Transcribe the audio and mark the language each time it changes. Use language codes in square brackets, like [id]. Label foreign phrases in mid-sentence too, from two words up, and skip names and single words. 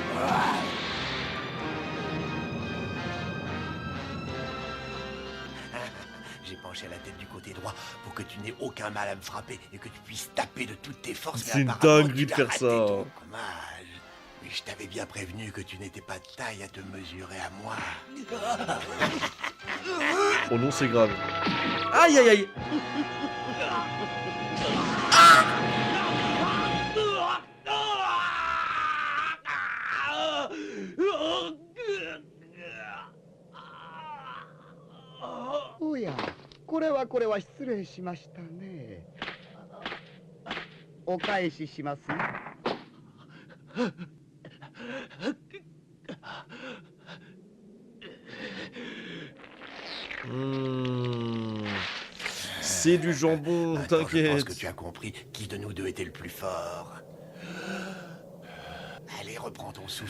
[fr] J'ai penché la tête du côté droit pour que tu n'aies aucun mal à me frapper et que tu puisses taper de toutes tes forces. C'est une apparemment, dinguerie tu de as faire raté ça. ton dommage. Mais je t'avais bien prévenu que tu n'étais pas de taille à te mesurer à moi. Oh non, c'est grave. Aïe aïe aïe. [ja] おや、これは失礼しましたね。お返ししますね。 [fr] C'est du jambon, Attends, je pense t'inquiète. que tu as compris qui de nous deux était le plus fort. Allez, reprends ton souffle.